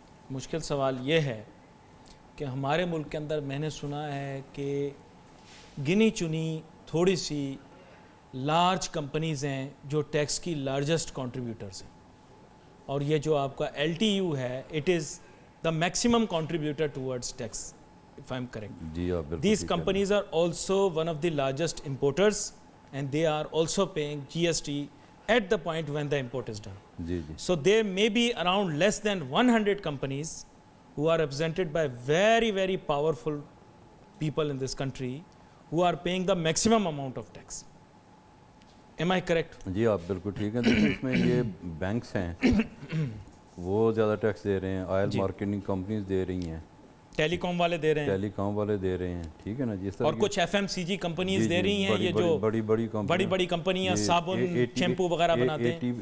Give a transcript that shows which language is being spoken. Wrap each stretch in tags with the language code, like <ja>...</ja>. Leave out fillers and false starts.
<ur>مشکل سوال یہ ہے کہ ہمارے ملک کے اندر میں نے سنا ہے کہ گنی چنی تھوڑی سی لارج کمپنیز ہیں جو ٹیکس کی لارجسٹ کنٹریبیوٹرز ہیں, اور یہ جو آپ کا LTU ہے</ur> <en>It is the maximum contributor towards tax, if I'm correct. These companies are also one of the largest importers and they are also paying GST at the point when the import is done. So there may be around less than 100 companies who are represented by very, very powerful people in this country who are paying the maximum amount of tax. Am I correct?</en> <ur>جی آپ بالکل ٹھیک ہیں. دیکھیں اس میں یہ banks ہیں وہ زیادہ ٹیکس دے رہے ہیں, آئل مارکیٹنگ کمپنیز دے رہی ہیں, ٹیلی کام والے دے رہے ہیں, ٹیلی کام والے دے رہے ہیں. ٹھیک ہے نا, جس طرح اور کچھ FMCG کمپنیز دے رہی ہیں, یہ جو بڑی کمپنیاں صابن شیمپو وغیرہ بناتے ہیں,</ur>